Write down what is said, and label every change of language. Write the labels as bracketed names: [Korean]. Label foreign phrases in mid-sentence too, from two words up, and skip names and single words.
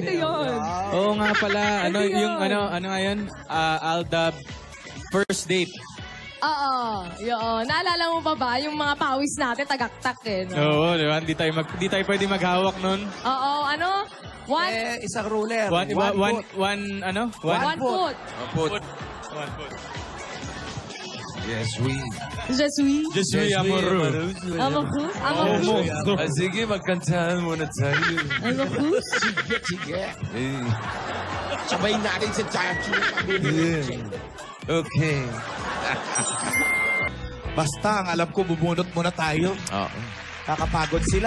[Filipino] ito yun. Oo nga pala. Ano Ito yun. yung ano nga yun? Aldab [English] first date. [Filipino] Oo, yun. Naalala mo pa ba yung mga pawis natin, tagaktak eh, no? Oo, di ba? Hindi tayo pwede maghawak nun. Oo, ano? Isang ruler. [English] One One foot. Put. Yes, we. [French] Je suis. Je suis amoureux. Amoureux. Amoureux. [Filipino] Ah, sige, magkantahan muna tayo. [French] Amoureux. [Filipino] Sige. Eh, Sabay natin sa Chachi. okay. Basta, ang alam ko, bubunot muna tayo. Oo. Kakapagod sila.